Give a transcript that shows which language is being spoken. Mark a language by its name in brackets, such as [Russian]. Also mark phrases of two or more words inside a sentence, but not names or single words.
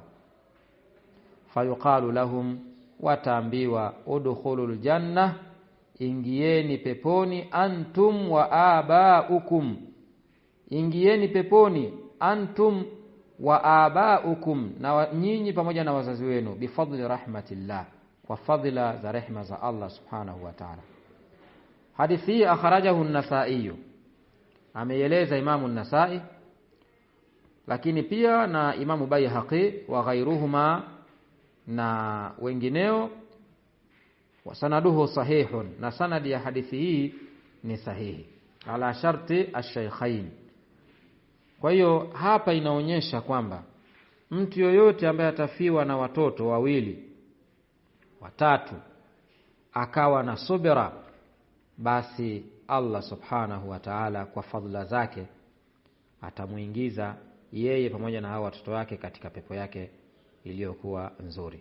[Arabic] فيقال لهم, [Swahili] wataambiwa, [Arabic] ادخلوا الجنة, [Swahili] ingieni peponi, [Arabic] أنتم وآباؤكم, [Swahili] ingieni peponi, [Arabic] أنتم وآباؤكم, [Swahili] na nyinyi pamoja na wazazi wenu, [Arabic] بفضل رحمة الله, [Swahili] kwa fadhila za rehma za Allah [Arabic] سبحانه وتعالى. [Swahili] Hadithi hii [Arabic] أخرجه النسائي, [Swahili] ameeleza Imamu an-Nasa'i, lakini pia na Imamu Baihaqi [Arabic] وغيرهما, [Swahili] na wengineo. [Arabic] وسنده صحيح, [Swahili] na sanadi ya hadithi hii ni sahihi, [Arabic] على شرط الشيخين. [Swahili] Kwa hiyo hapa inaonyesha kwamba mtu yoyote ambaye atafiwa na watoto wawili watatu akawa na subira, basi Allah [Arabic] سبحانه وتعالى [Swahili] kwa fadhila zake atamuingiza yeye pamoja na hao watoto wake katika pepo yake iliyokuwa nzuri.